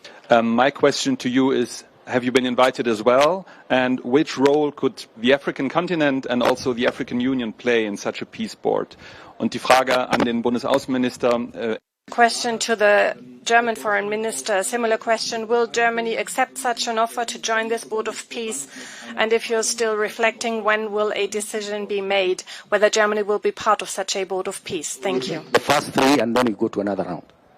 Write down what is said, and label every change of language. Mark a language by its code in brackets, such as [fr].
[en] My question to you is, have you been invited as well? And which role could the African continent and also the African Union play in such a peace board? [de] Und die Frage an den Bundesaußenminister. [en] Question to the German Foreign Minister, a similar question. Will Germany accept such an offer to join this Board of Peace? And if you're still reflecting, when will a decision be made whether Germany will be part of such a Board of Peace? Thank you. The first 3, and then we go to another round.